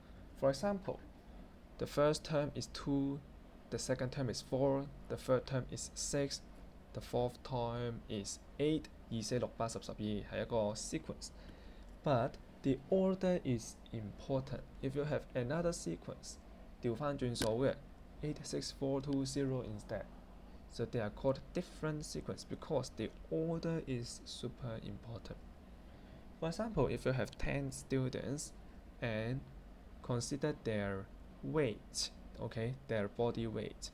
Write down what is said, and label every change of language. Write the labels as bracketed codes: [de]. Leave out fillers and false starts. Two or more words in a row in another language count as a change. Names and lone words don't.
[en] For example, the first term is 2 the second term is 4, the third term is 6, the fourth term is 8, 2、4、6、8、10、12 [yue] 係一個 [en] sequence. But the order is important. If you have another sequence, [yue] 調翻轉數嘅 8, 6, 4, 2, 0 instead. [en] So they are called different sequence because the order is super important. For example, if you have 10 students and consider their weight, okay, their body weight.